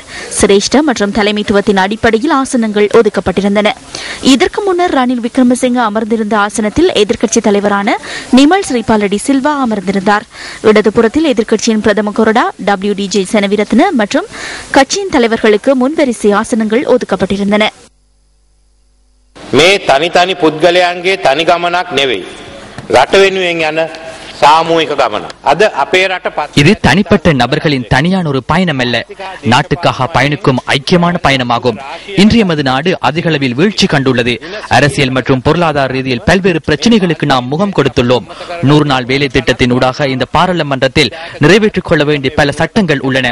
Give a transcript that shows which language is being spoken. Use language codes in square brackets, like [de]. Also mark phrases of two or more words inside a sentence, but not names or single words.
[ta] சிரேஷ்ட மற்றும் தலைமைத்துவத்தின் அடிப்படையில் ஆசனங்கள் ஒதுக்கப்பட்டிருந்தன. இதற்கு முன்னர் ரணில் விக்ரமசிங்க அமர்ந்திருந்த ஆசனத்தில் எதிர்க்கட்சித் தலைவரான நிமல் ஸ்ரீபாலடி சில்வா அமர்ந்திருந்தார். இடதுபுறத்தில் எதிர்க்கட்சியின் பிரதம கொறடா WDJ செனவிரத்ன மற்றும் கட்சியின் தலைவர்களுக்கு முன்வரிசை ஆசனங்கள் ஒதுக்கப்பட்டிருந்தன. [si] මේ තනි තනි පුද්ගලයන්ගේ තනි ගමනක් නෙවෙයි. රට වෙනුවෙන් යන සාමූහික ගමන. [ta] இது தனிப்பட்ட நபர்களின் தனியான ஒரு பயணம் அல்ல, நாட்டுக்காக பயணிக்கும் ஐக்கியமான பயணமாகும். இன்றைய எமது நாடு அதிகளவில் வீழ்ச்சி கண்டுள்ளது. அரசியல் மற்றும் பொருளாதார ரீதியில் பல்வேறு பிரச்சனைகளுக்கு நாம் முகம் கொடுத்துள்ளோம். 100 நாள் வேலை திட்டத்தின் ஊடாக இந்த பாராளுமன்றத்தில் நிறைவேற்றிக் கொள்ள வேண்டிய பல சட்டங்கள் உள்ளன.